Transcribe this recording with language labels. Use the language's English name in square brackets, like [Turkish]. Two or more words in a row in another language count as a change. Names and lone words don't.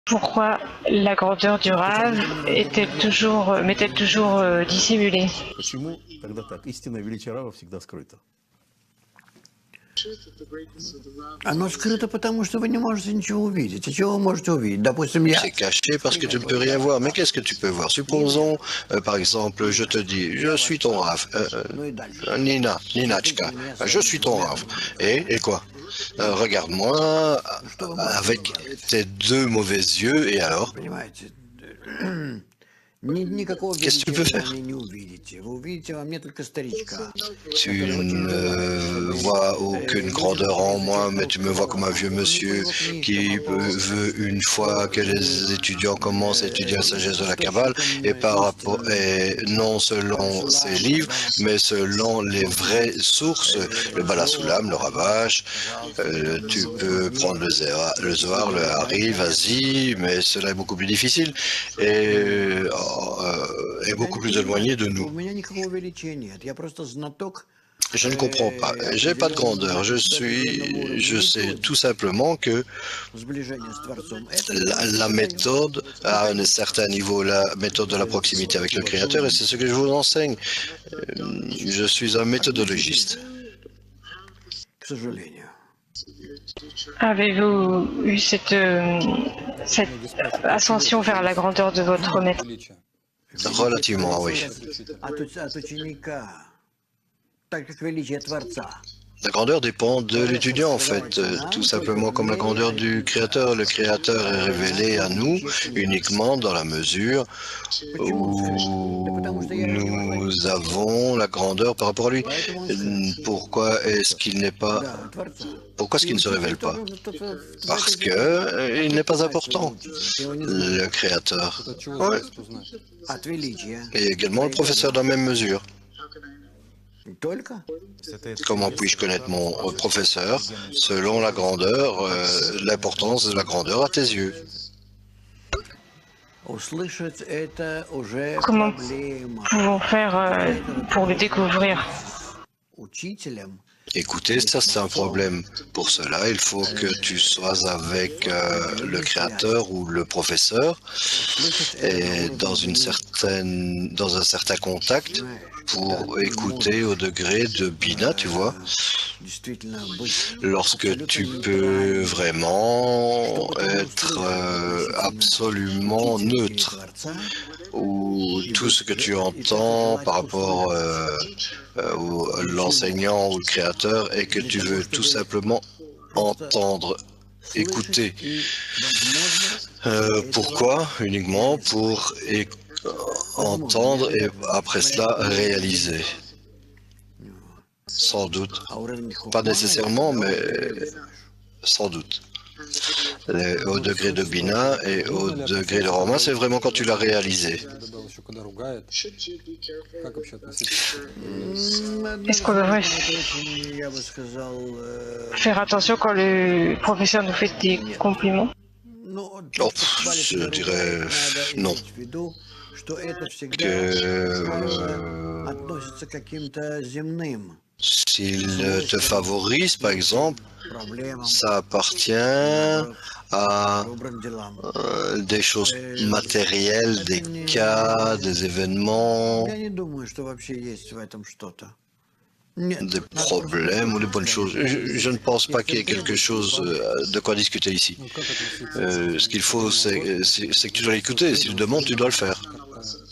[French] Pourquoi la grandeur du rave m'est-elle toujours dissimulée? [Russian] Почему тогда так? Истинное величие Рава всегда скрыто. Оно скрыто, потому что вы не можете ничего увидеть. А чего вы можете увидеть? Допустим, я... [French] C'est caché parce que tu ne peux rien voir. Mais qu'est-ce que tu peux voir? Supposons, par exemple, je te dis, je suis ton Rav. [Russian] Ну и дальше. [French] Ninachka, je suis ton Rav. Et quoi? Regarde-moi avec tes deux mauvais yeux, et alors? [Russian] Понимаете? Никакого [French] Qu'est-ce que tu peux [Russian] величия вы [French] faire? [Russian] мне не увидите. Вы увидите во мне только старичка. [French] Tu ne vois aucune grandeur en moi, mais tu me vois comme un vieux monsieur qui veut, une fois que les étudiants commencent à étudier la sagesse de la Kabbale, et non selon ses livres, mais selon les vraies sources, le Bala Soulam, le Ravash, tu peux prendre le Zohar, le Hari, vas-y, mais cela est beaucoup plus difficile et beaucoup plus éloigné de [Russian] У [French] nous. [Russian] меня никакого величия нет. Я просто знаток. [French] Je ne comprends pas. J'ai pas de grandeur. Je sais tout simplement que [Russian] Сближение с Творцом. Это [French] la méthode, à un certain niveau, la méthode de la proximité avec le Créateur, et c'est ce que je vous enseigne. Je suis un méthodologiste. [Russian] к сожалению. [French] Avez-vous eu cette ascension vers la grandeur de votre maître? Relativement, oui. [Russian] От ученика. Так как величие Творца. [French] La grandeur dépend de l'étudiant, en fait, tout simplement comme la grandeur du Créateur. Le Créateur est révélé à nous uniquement dans la mesure où nous avons la grandeur par rapport à lui. Pourquoi est-ce qu'il n'est pas... [Russian] Да, Творца. [French] Pourquoi est-ce qu'il ne se révèle pas? [Russian] Кто-то [French] Parce que il n'est pas important, [Russian] его не знает. [French] le Créateur. [Russian] От чего [French] Ouais. [Russian] зависит узнать? От величия. [French] Et également le professeur dans la même mesure. [Russian] Только? [French] Comment puis-je connaître mon professeur? Selon la grandeur, l'importance de la grandeur à tes yeux. [Russian] Услышать это уже [French] Comment [Russian] проблема. [French] pouvons faire pour le découvrir? [Russian] Учителем [French] Écoutez, ça c'est un problème. Pour cela, il faut que tu sois avec le créateur ou le professeur et dans un certain contact pour écouter au degré de Bina, tu vois, [Russian] действительно быть [French] lorsque tu peux vraiment être absolument neutre, [Russian] Творца, [French] où tout ce que tu entends par rapport à l'enseignant ou le créateur et que tu veux tout simplement entendre, écouter. [Russian] и, возможно, [French] Pourquoi? Uniquement pour entendre et après cela réaliser. Sans doute. [Russian] а уровень Pas хухма [French] nécessairement, mais sans doute. Au degré de Bina et au degré de Romain, c'est vraiment quand tu l'as réalisé. [Russian] Добавил еще, когда ругает. Как вообще относиться? [French] Est-ce qu'on devrait [Russian] очень, я бы сказал, [French] faire attention quand le professeur nous fait des compliments? [Russian] ну, [French] Oh, je dirais non. [Russian] в виду, что это всегда [French] Que [Russian] относится к каким-то земным [French] s'il te favorise, par exemple, [Russian] проблемам, [French] ça appartient à [Russian] добрым делам. [French] des choses matérielles, des cas, des événements, [Russian] Я не думаю, что вообще есть в этом что-то. Нет. [French] des problèmes ou des bonnes choses. Je ne pense pas qu'il y ait quelque chose de quoi discuter ici. [Russian] Ну, как относиться? [French] Ce qu'il faut, c'est que tu dois l'écouter. S'il demande, tu dois le faire.